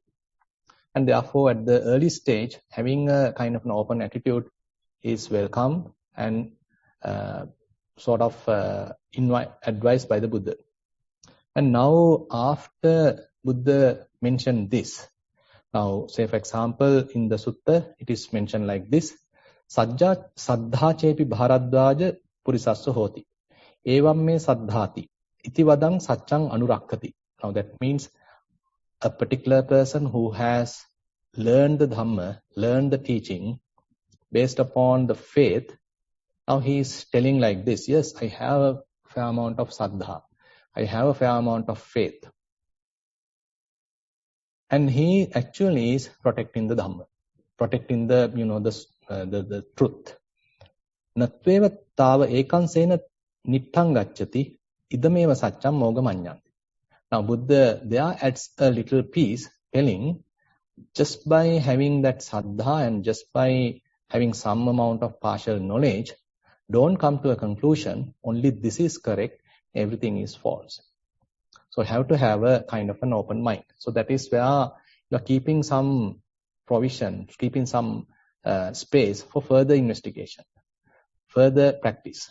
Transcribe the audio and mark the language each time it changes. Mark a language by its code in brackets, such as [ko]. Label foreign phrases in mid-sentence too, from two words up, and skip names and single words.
[en] And therefore, at the early stage, having a kind of an open attitude is welcome and sort of advised by the Buddha. And now, after Buddha mentioned this, now say for example, in the Sutta, it is mentioned like this: [pi] Saddha chepi bharadvaja purisassa hoti. Evam me saddhati. Iti vadang saccang anurakkati. [en] Now that means a particular person who has learned the Dhamma, learned the teaching based upon the faith. Now he is telling like this: yes, I have a fair amount of saddha. I have a fair amount of faith. And he actually is protecting the Dhamma, protecting the, the the truth. [pi] Natveva tava ekansena nittang gacchati idameva saccam mogamanyan. [en] Now Buddha there adds a little piece telling just by having that saddha and just by having some amount of partial knowledge, don't come to a conclusion, only this is correct, everything is false. So have to have a kind of an open mind. So that is where you're keeping some provision, keeping some space for further investigation, further practice.